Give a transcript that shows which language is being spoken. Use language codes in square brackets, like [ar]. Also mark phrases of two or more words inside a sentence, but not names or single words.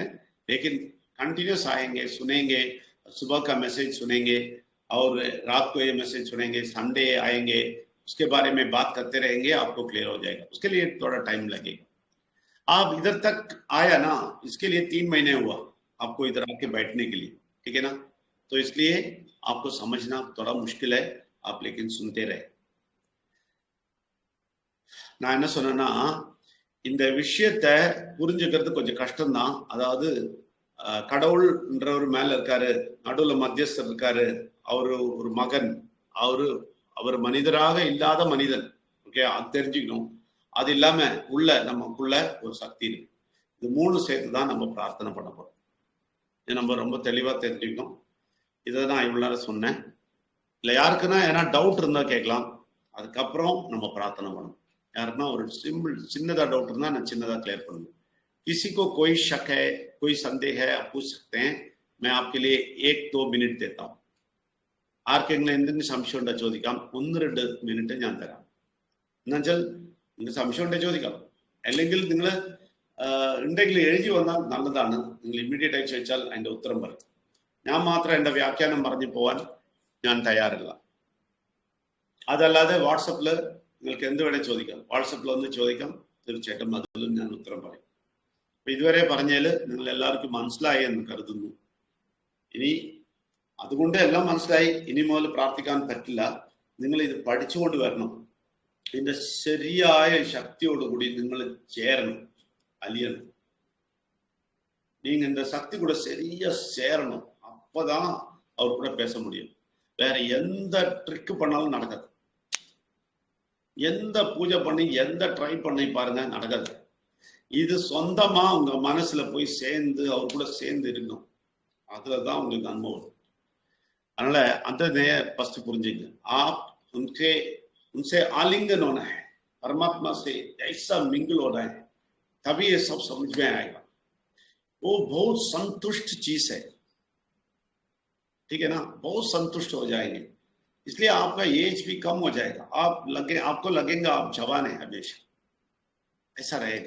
[hi] लेकिन कंटिन्यूस आएंगे, सुनेंगे, सुबह का मैसेज सुनेंगे और रात को ये मैसेज सुनेंगे, संडे आएंगे, उसके बारे में बात करते रहेंगे, आपको क्लियर हो जाएगा. उसके लिए थोड़ा टाइम लगेगा. आप इधर तक आया ना, इसके लिए 3 महीने हुआ आपको इधर आके बैठने के लिए, ठीक है ना. तो इसलिए आपको समझना थोड़ा मुश्किल है आप, लेकिन सुनते रहे. [ta] நான் என்ன சொன்னேன்னா, இந்த விஷயத்தை புரிஞ்சுக்கிறது கொஞ்சம் கஷ்டம்தான். அதாவது கடவுள்ன்றவர் மேல இருக்காரு, நடுவுல மத்தியஸ்தர் இருக்காரு, அவரு ஒரு மகன், அவர் மனிதராக இல்லாத மனிதன். ஓகே, அது தெரிஞ்சுக்கணும். அது இல்லாம நமக்குள்ள ஒரு சக்தி இருக்கு. இது 3 சேர்த்து தான் நம்ம பிரார்த்தனை பண்ண போறோம். இது நம்ம ரொம்ப தெளிவா தெரிஞ்சுக்கணும். இதை நான் இவ்வளவு நேரம் சொன்னேன். இல்லை யாருக்குன்னா ஏன்னா டவுட் இருந்தா கேட்கலாம், அதுக்கப்புறம் நம்ம பிரார்த்தனை பண்ணணும். [hi] यारना और सिंपल चिन्नदा डाउट ना ना चिन्नदा क्लियर कर दूं. किसी को कोई शक है, कोई संदेह है, आप पूछ सकते हैं. मैं आपके लिए 1-2 मिनट देता हूं. [ml] ആർക്കെങ്കിലും എന്തെങ്കിലും സംശയം ഉണ്ടോ ചോദിക്കാം. 1-2 മിനിറ്റ് ഞാൻ തരാം. എന്നുവെച്ചാൽ നിങ്ങൾക്ക് സംശയം ഉണ്ടെങ്കിൽ ചോദിക്കാം. അല്ലെങ്കിൽ നിങ്ങൾ ഉണ്ടെങ്കിൽ എഴുതി വന്നാൽ നല്ലതാണ്. നിങ്ങൾ ഇമ്മീഡിയറ്റ് ആയി ചോദിച്ചാൽ അതിന്റെ ഉത്തരം പറയും. ഞാൻ മാത്രം എന്റെ വ്യാഖ്യാനം പറഞ്ഞു പോവാൻ ഞാൻ തയ്യാറില്ല. അതല്ലാതെ വാട്സപ്പിൽ നിങ്ങൾക്ക് എന്ത് വേണേ ചോദിക്കാം. വാട്സപ്പിൽ ഒന്ന് ചോദിക്കാം, തീർച്ചയായിട്ടും അതിലും ഞാൻ ഉത്തരം പറയും. അപ്പൊ ഇതുവരെ പറഞ്ഞാൽ നിങ്ങൾ എല്ലാവർക്കും മനസ്സിലായി എന്ന് കരുതുന്നു. ഇനി അതുകൊണ്ട് എല്ലാം മനസ്സിലായി, ഇനി മുതൽ പ്രാർത്ഥിക്കാൻ പറ്റില്ല. നിങ്ങൾ ഇത് പഠിച്ചുകൊണ്ട് വരണം. ഇതിന്റെ ശരിയായ ശക്തിയോടുകൂടി നിങ്ങൾ ചേരണം, [ta] அழியணும். நீங்க இந்த சக்தி கூட சரியா சேரணும். அப்பதான் அவர் கூட பேச முடியும். வேற எந்த ட்ரிக் பண்ணாலும் நடக்காது. எந்த பூஜை பண்ணி எந்த ட்ரை பண்ணி பாருங்க, நடக்காது. இது சொந்தமா உங்க மனசுல போய் சேர்ந்து அவர் கூட சேர்ந்து இருக்கணும். அதுலதான் உங்களுக்கு நன்மை வரும். அதனால அந்த ஃபர்ஸ்ட் புரிஞ்சுங்க. [hi] आप उनसे आलिंगन होना है, परमात्मा से ऐसा मिंगल होना है, तभी ये सब समझ में आएगा. वो बहुत संतुष्ट चीज है, ठीक है ना, बहुत संतुष्ट हो जाएंगे. इसलिए आपका एज भी कम हो जाएगा. आपको लगेगा आप जवान है हमेशा, ऐसा रहेगा.